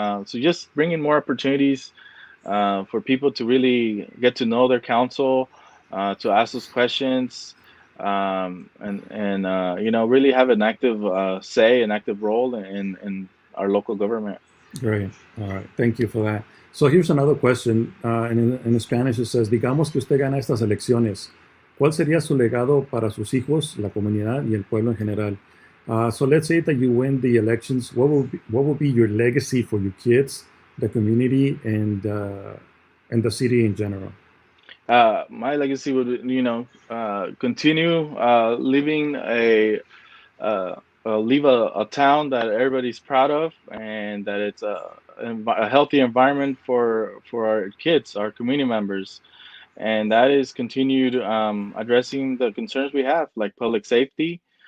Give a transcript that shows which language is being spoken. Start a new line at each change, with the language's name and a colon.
English: So just bringing more opportunities for people to really get to know their council, to ask those questions, and really have an active say, an active role in our local government. Great. All right. Thank you for that. So here's another question. In Spanish, it says,
Spanish: digamos que usted gana estas elecciones. ¿Cuál sería su legado para sus hijos, la comunidad y el pueblo en general?
English: So let's say that you win the elections. What will be your legacy for your kids, the community, and the city in general? My legacy would, continue living leave a town that everybody's proud of, and that it's a healthy environment for our kids, our community members, and that is continued addressing the concerns we have, like public safety.